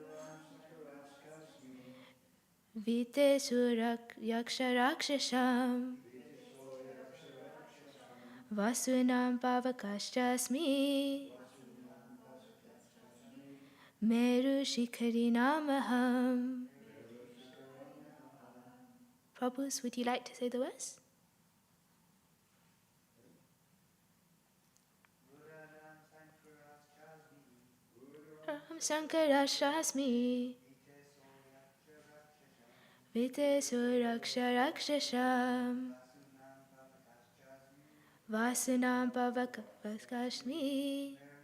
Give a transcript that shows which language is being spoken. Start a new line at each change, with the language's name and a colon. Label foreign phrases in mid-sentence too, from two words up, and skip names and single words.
Sanskrit: Viteshu Yaksharakshasham Vasunam Pavakaschasmi Meru Shikhari Namaham.
English: Prabhus, would you like to say the verse?
Sanskrit: Sankarashasmi Vitesu Raksharakshasham Vasunam Pavakaschasmi